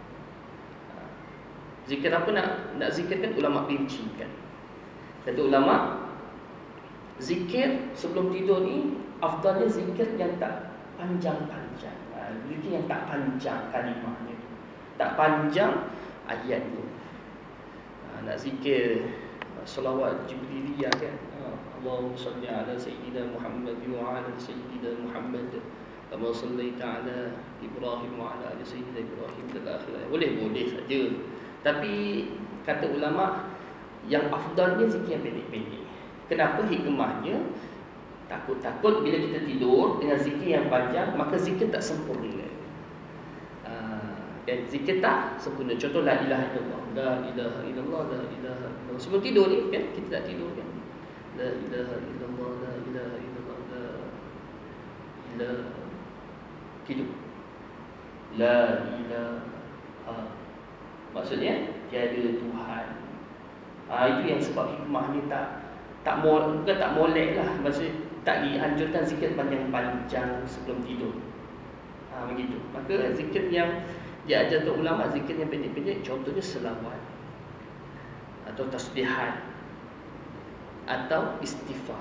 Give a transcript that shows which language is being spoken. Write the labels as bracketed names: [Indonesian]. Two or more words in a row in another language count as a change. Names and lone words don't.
[Malay] Zikir apa nak zikirkan, ulama rincikan. Kata ulama, zikir sebelum tidur ni afdalnya zikir yang tak panjang-panjang. Zikir yang tak panjang kalimahnya, tak panjang ayatnya. Nak zikir salawat Jibriliyah kan, [Arabic] اللهم صل على سيدنا محمد وعلى سيدنا محمد كما صليت على إبراهيم وعلى آل سيدنا إبراهيم [Malay] dan akhirnya. Boleh saja. Tapi kata ulama, yang afdalnya zikir yang pendek-pendek. Kenapa? Hikmahnya, takut bila kita tidur dengan zikir yang panjang, maka zikir tak sempurna. Dan zikir tak sempurna. [Arabic] Contoh لا إله إلا الله، لا إله إلا الله، لا إله إلا الله. Sebelum tidur ni kan kita tak tidur kan. لا إله إلا الله، لا إله إلا الله، لا إله tidur. لا إله, [Malay] maksudnya tiada Tuhan. Itu yang sebab hikmah ni bukan tak molek lah. Maksudnya tak dianjurkan zikir panjang-panjang sebelum tidur. Begitu. Maka zikir yang diajar untuk ulama, zikir yang pendek-pendek, contohnya selawat atau tasbihat atau istighfar.